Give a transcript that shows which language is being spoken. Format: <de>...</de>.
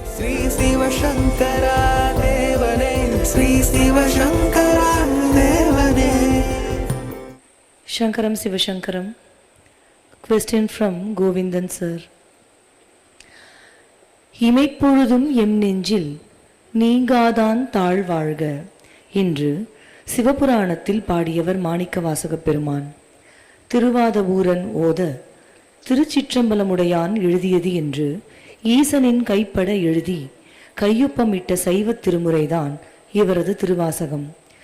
<ta>ஸ்ரீ சிவசங்கரா தேவனே, ஸ்ரீ சிவசங்கரா தேவனே.</ta> <sa>Shankaram Sivashankaram.</sa> <en>Question from Govindan sir.</en> <ta>இமைப்பொழுதும் எம் நெஞ்சில் நீங்காதான் தாழ்வாழ்க என்று சிவபுராணத்தில் பாடியவர் மாணிக்கவாசகப் பெருமான். திருவாதவூரன் ஓத திருச்சிற்றம்பலமுடையான் எழுதியது என்று ஈசனின் கைப்பட எழுதி கையொப்பமிட்ட சைவத் திருமுறைதான் இவரது திருவாசகம்.</ta>